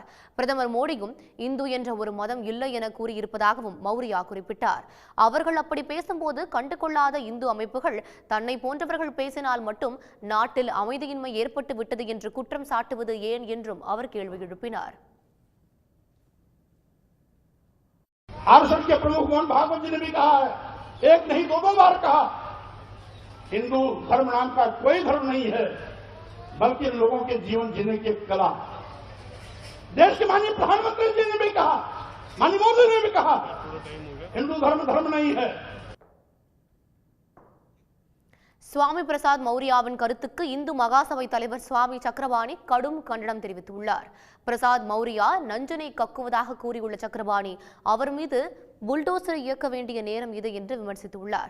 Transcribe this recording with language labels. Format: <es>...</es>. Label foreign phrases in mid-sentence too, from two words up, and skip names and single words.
<ta>பிரதமர் மோடியும் இந்து என்ற ஒரு மதம் இல்லை என கூறியிருப்பதாகவும் மௌரியா குறிப்பிட்டார். அவர்கள் அப்படி பேசும்போது கண்டுகொள்ளாத இந்து அமைப்புகள் தன்னை போன்றவர்கள் பேசினால் மட்டும் நாட்டில் அமைதியின்மை ஏற்பட்டு விட்டது என்று குற்றம் சாட்டுவது ஏன் என்றும் அவர் கேள்வி எழுப்பினார்.</ta> <hi>आरएसएस के प्रमुख मोहन भागवत जी ने भी कहा है, एक नहीं 2 बार कहा, हिंदू धर्म नाम का कोई धर्म नहीं है, बल्कि लोगों के जीवन जीने की कला। देश के माननीय प्रधानमंत्री जी ने भी कहा, माननीय मोदी ने भी कहा, हिंदू धर्म नहीं है।</hi> <ta>சுவாமி பிரசாத் மௌரியாவின் கருத்துக்கு இந்து மகாசபை தலைவர் சுவாமி சக்கரபாணி கடும் கண்டனம் தெரிவித்துள்ளார். பிரசாத் மௌரியா நஞ்சனை கக்குவதாக கூறியுள்ள சக்கரபாணி, அவர் மீது புல்டோசரை இயக்க வேண்டிய நேரம் இது என்று விமர்சித்துள்ளார்.</ta>